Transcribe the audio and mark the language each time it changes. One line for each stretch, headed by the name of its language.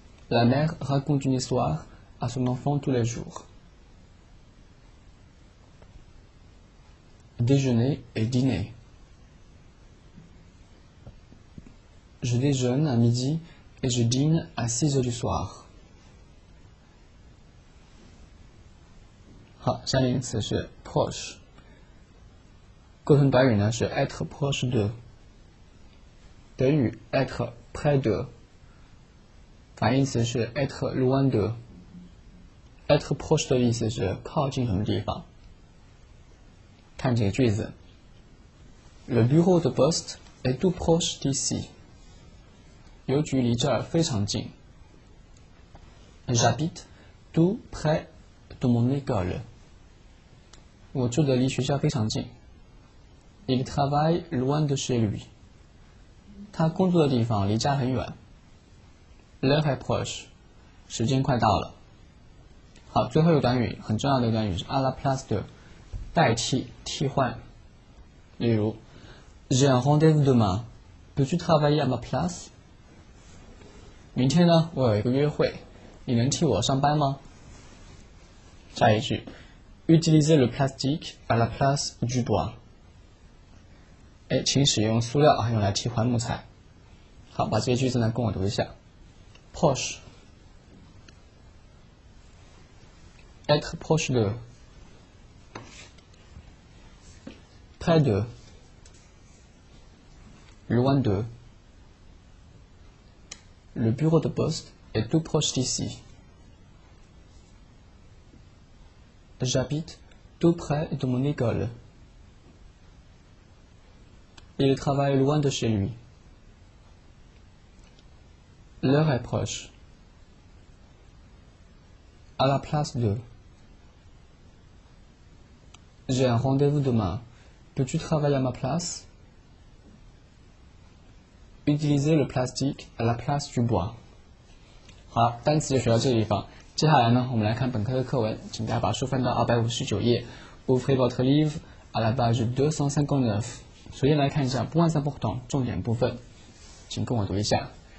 French: La mère raconte une histoire à son enfant tous les jours. Déjeuner et dîner. Je déjeune à midi et je dîne à 6 heures du soir.
Chinese: 好，下面一个词是 proche。构成短语呢是
French: être proche de。
Chinese: 德语
French: être près de。
Chinese: 反义词是
French: être loin de。
Chinese: être proche 的意思是靠近什么地方。看这个句子
French: Le bureau de poste est tout proche d'ici。
Chinese: 邮局离这儿非常近。
French: J'habite tout près de mon école。
Chinese: 我住的离学校非常近。
French: Il travaille loin de chez lui。
Chinese: 他工作的地方离家很远。
French: L'heure est proche。
Chinese: 时间快到了。好，最后一个短语很重要的一个短语是
French: à la place de，
Chinese: 代替替换。例如
French: J'ai un rendez-vous demain. Peux-tu travailler à ma place？
Chinese: 明天呢，我有一个约会，你能替我上班吗？下一句
French: Utilisez le plastique à la place du bois。
Chinese: 请使用塑料用来替换木材。好，把这些句子呢跟我读一下。
French: Proche, être proche de, près de, loin de. Le bureau de poste est tout proche d'ici. J'habite tout près de mon école. Il travaille loin de chez lui. L'heure est proche. À la place de. J'ai un rendez-vous demain. Peux-tu travailler à ma place? Utiliser le plastique à la place du bois.
Chinese: 好，单词就学到这个地方。接下来呢，我们来看本课的课文，请大家把书翻到259页。
French: Ouvrez votre livre à la page 259。
Chinese: 首先来看一下 points importants 重点部分，请跟我读一下。